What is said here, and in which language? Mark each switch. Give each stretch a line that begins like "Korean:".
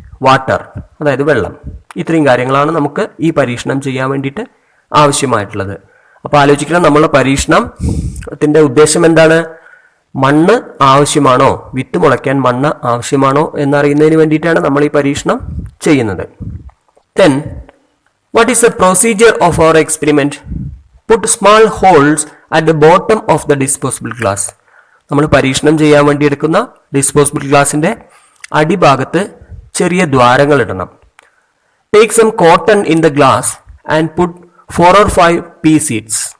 Malayalam: Water അതായത് വെള്ളം. ഇത്രയും കാര്യങ്ങളാണ് നമുക്ക് ഈ പരീക്ഷണം ചെയ്യാൻ വേണ്ടിയിട്ട് ആവശ്യമായിട്ടുള്ളത്. അപ്പോൾ ആലോചിക്കണം, നമ്മളുടെ പരീക്ഷണത്തിന്റെ ഉദ്ദേശം എന്താണ്? മണ്ണ് ആവശ്യമാണോ, വിത്ത് മുളയ്ക്കാൻ മണ്ണ് ആവശ്യമാണോ എന്നറിയുന്നതിന് വേണ്ടിയിട്ടാണ് നമ്മൾ ഈ പരീക്ഷണം ചെയ്യുന്നത്.
English: Then, what is the procedure of our experiment? Put small holes at the bottom of the disposable glass.
Malayalam: നമ്മൾ പരീക്ഷണം ചെയ്യാൻ വേണ്ടി എടുക്കുന്ന ഡിസ്പോസിബിൾ ഗ്ലാസിന്റെ അടിഭാഗത്ത് ചെറിയ ദ്വാരങ്ങൾ ഇടണം.
English: Take some cotton in the glass and put 4 or 5 pea seeds.